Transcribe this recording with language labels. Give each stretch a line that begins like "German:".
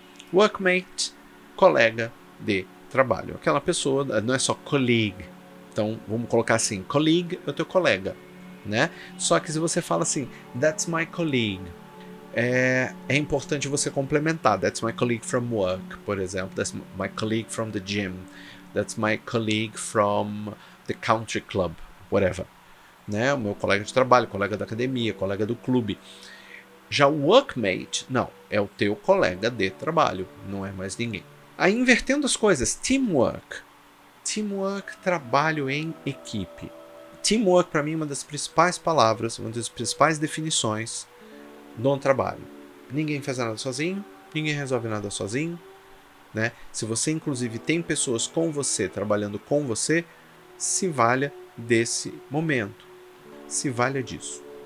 Portuguese: Workmate, colega de trabalho. Aquela pessoa, não é só colleague. Então, vamos colocar assim, colleague é o teu colega, né? Só que se você fala assim,
English: that's my colleague,
Portuguese: é importante você complementar.
English: That's my colleague from work,
Portuguese: por exemplo.
English: That's my colleague from the gym. That's my colleague from the country club, whatever.
Portuguese: Né? O meu colega de trabalho, colega da academia, colega do clube. Já o workmate, não, é o teu colega de trabalho, não é mais ninguém. Aí invertendo as coisas, teamwork. Teamwork, trabalho em equipe. Teamwork para mim é uma das principais palavras, uma das principais definições do trabalho. Ninguém faz nada sozinho, ninguém resolve nada sozinho, né? Se você inclusive tem pessoas com você, trabalhando com você, se valha desse momento. Se valha disso.